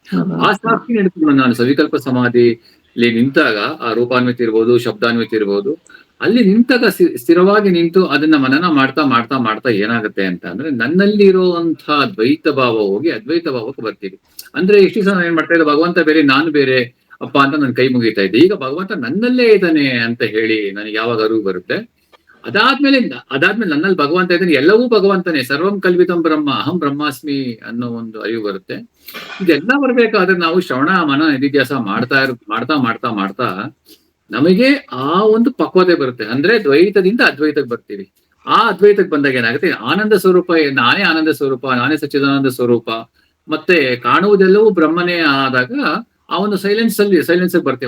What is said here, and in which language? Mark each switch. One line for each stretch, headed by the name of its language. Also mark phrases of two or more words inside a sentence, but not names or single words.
Kannada: ಆ ಸಾಕ್ಷಿ ನೆನಪು ನಾನು ಸವಿಕಲ್ಪ ಸಮಾಧಿಲಿ ನಿಂತಾಗ, ಆ ರೂಪಾನ್ವಿತ ಇರ್ಬೋದು, ಶಬ್ದಾನ್ವಿತ ಇರ್ಬೋದು, ಅಲ್ಲಿ ನಿಂತಾಗ ಸ್ಥಿರವಾಗಿ ನಿಂತು ಅದನ್ನ ಮನನ ಮಾಡ್ತಾ ಮಾಡ್ತಾ ಮಾಡ್ತಾ ಏನಾಗುತ್ತೆ ಅಂತ ಅಂದ್ರೆ ನನ್ನಲ್ಲಿ ಇರುವಂತಹ ದ್ವೈತ ಭಾವ ಹೋಗಿ ಅದ್ವೈತ ಭಾವಕ್ಕೆ ಬರ್ತೀವಿ. ಅಂದ್ರೆ ಇಷ್ಟು ಸಲ ಏನ್ ಮಾಡ್ತಾ ಇದ್ದೆ, ಭಗವಂತ ಬೇರೆ ನಾನು ಬೇರೆ ಅಪ್ಪ ಅಂತ ನನ್ ಕೈ ಮುಗಿತಾ ಇದ್ದೆ. ಈಗ ಭಗವಂತ ನನ್ನಲ್ಲೇ ಇದ್ದಾನೆ ಅಂತ ಹೇಳಿ ನನಗೆ ಯಾವಾಗ ಅರಿವು ಬರುತ್ತೆ, ಅದಾದ್ಮೇಲೆ ನನ್ನಲ್ಲಿ ಭಗವಂತ ಇದ್ದಾನೆ, ಎಲ್ಲವೂ ಭಗವಂತನೇ,
Sanskrit: ಸರ್ವಂ ಕಲ್ವಿತಂ ಬ್ರಹ್ಮ ಅಹಂ ಬ್ರಹ್ಮಾಸ್ಮಿ
Kannada: ಅನ್ನೋ ಒಂದು ಅರಿವು ಬರುತ್ತೆ. ಇದೆಲ್ಲ ಬರ್ಬೇಕಾದ್ರೆ ನಾವು ಶ್ರವಣ ಮನ ನಿಧಿಧ್ಯಾಸ ಮಾಡ್ತಾ ಮಾಡ್ತಾ ಮಾಡ್ತಾ ನಮಗೆ ಆ ಒಂದು ಪಕ್ವತೆ ಬರುತ್ತೆ. ಅಂದ್ರೆ ದ್ವೈತದಿಂದ ಅದ್ವೈತಕ್ಕೆ ಬರ್ತೀವಿ. ಆ ಅದ್ವೈತಕ್ಕೆ ಬಂದಾಗ ಏನಾಗುತ್ತೆ, ಆನಂದ ಸ್ವರೂಪ, ನಾನೇ ಆನಂದ ಸ್ವರೂಪ, ನಾನೇ ಸಚ್ಚಿದಾನಂದ ಸ್ವರೂಪ, ಮತ್ತೆ ಕಾಣುವುದೆಲ್ಲವೂ ಬ್ರಹ್ಮನೇ ಆದಾಗ ಆ ಒಂದು ಸೈಲೆನ್ಸ್ ಬರ್ತೀವಿ.